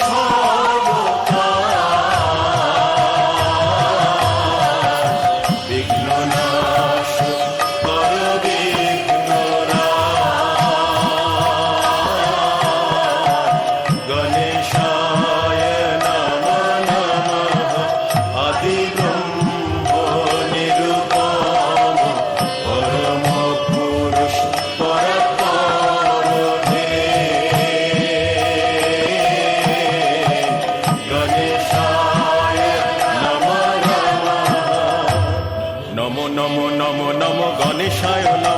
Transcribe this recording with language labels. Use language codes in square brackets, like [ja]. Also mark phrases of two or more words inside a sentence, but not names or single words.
[bn] সর্বকাল বিঘ্ন নাশ কর বিঘ্ন [sa] गणेशाय नमः नमः [bn] আদি ব্রহ্ম নিরুপম পরম পুরুষ পরাৎপর হে [sa] गणेशाय नमः नमः नमो नमो नमो नमो गणेशाय